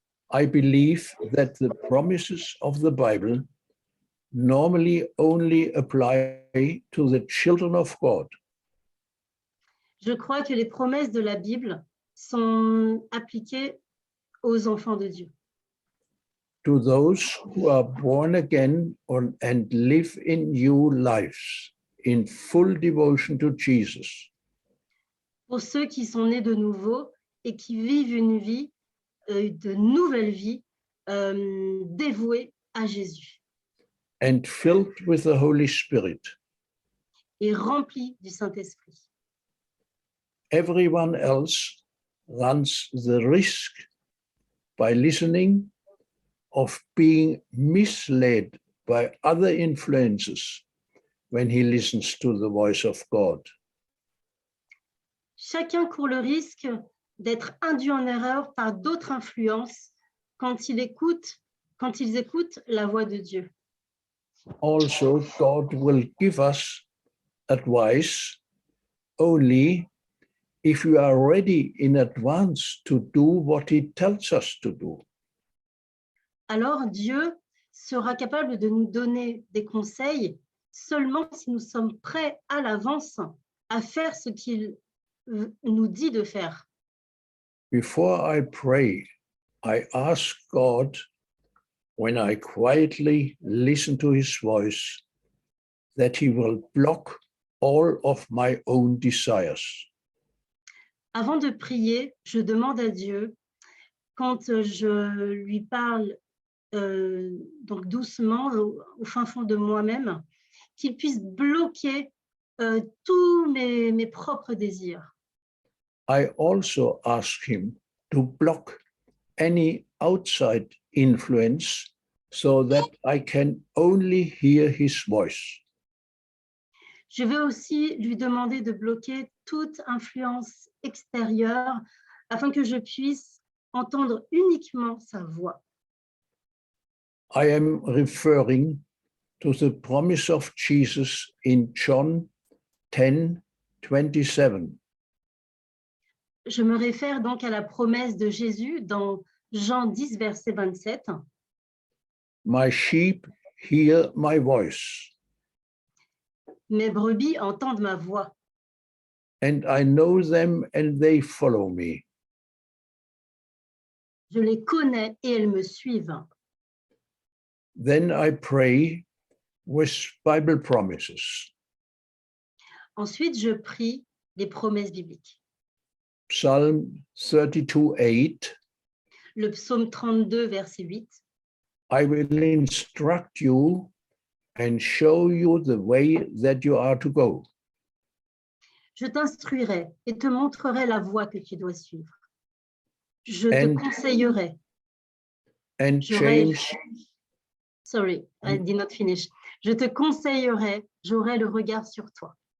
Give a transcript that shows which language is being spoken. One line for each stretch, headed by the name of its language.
English: I believe that the promises of the Bible normally only apply to the children of God.
French: Je crois que les promesses de la Bible sont appliquées aux enfants de Dieu.
English: To those who are born again and live in new lives in full devotion to Jesus.
French: Pour ceux qui sont nés de nouveau et qui vivent une vie, de nouvelle vie, dévouée à Jésus.
English: And filled with the Holy Spirit.
French: Et remplis du Saint-Esprit.
English: Everyone else runs the risk by listening of being misled by other influences when he listens to the voice of God.
French: Chacun court le risque d'être induit en erreur par d'autres influences quand ils écoutent la voix de Dieu.
English: Also, God will give us advice only if we are ready in advance to do what he tells us to do.
French: Alors Dieu sera capable de nous donner des conseils seulement si nous sommes prêts à l'avance à faire ce qu'il nous dit de faire.
English: Before I pray, I ask God, when I quietly listen to his voice, that he will block all of my own desires.
French: Avant de prier, je demande à Dieu, quand je lui parle donc doucement au fin fond de moi-même, qu'il puisse bloquer tous mes propres désirs.
English: I also ask him to block any outside influence so that I can only hear his voice.
French: Je vais aussi lui demander de bloquer toute influence extérieure afin que je puisse entendre uniquement sa voix.
English: I am referring to the promise of Jesus in John 10:27.
French: Je me réfère donc à la promesse de Jésus dans Jean 10, verset 27.
English: My sheep hear my voice.
French: Mes brebis entendent ma voix.
English: And I know them and they follow me.
French: Je les connais et elles me suivent.
English: Then I pray with Bible promises.
French: Ensuite, je prie les promesses bibliques.
English: Psalm 32:8.
French: Le psaume 32, verset 8.
English: I will instruct you and show you the way that you are to go.
French: Je t'instruirai et te montrerai la voie que tu dois suivre. Je te conseillerai.
English: And James. Sorry, I did not finish.
French: Je te conseillerai, j'aurai le regard sur toi.